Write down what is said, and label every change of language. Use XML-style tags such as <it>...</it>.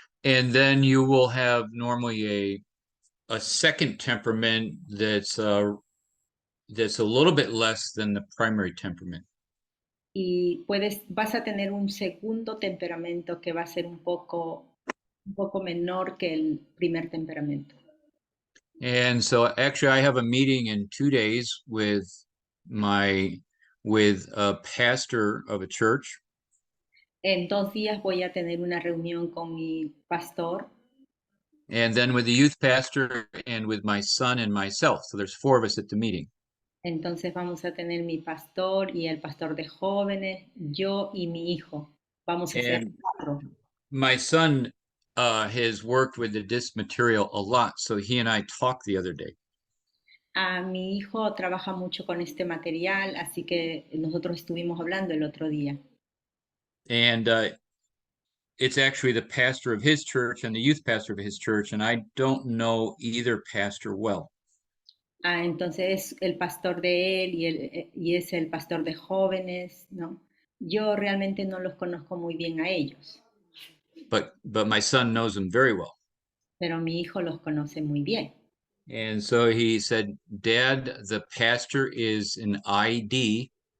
<en>And then you will have normally a second temperament that's a little bit less than the primary temperament.</en> <es>Y vas a tener un segundo temperamento que va a ser un poco menor que el primer temperamento.</es> <en>And so actually I have a meeting in 2 days with a pastor of a church.</en> <es>En 2 días voy a tener una reunión con mi pastor</es> <en>And then with the youth pastor and with my son and myself. So there's 4 of us at the meeting.</en> <es>Entonces vamos a tener mi pastor y el pastor de jóvenes, yo y mi hijo. Vamos a ser</es> <en>And</en> <es>4.</es> <en>my son has worked with this material a lot. So he and I talked the other day.</en> <es>Mi hijo trabaja mucho con este material, así que nosotros estuvimos hablando el otro día.</es> <en>And it's actually the pastor of his church and the youth pastor of his church. And I don't know either pastor well.</en> <es>Entonces es el pastor de él y es el pastor de jóvenes, ¿no? Yo realmente no los conozco muy bien a ellos,</es> <en>But my son knows them very well.</en> <es>pero mi hijo los conoce muy bien.</es> <en>And so he said, Dad, the pastor is an ID.</en>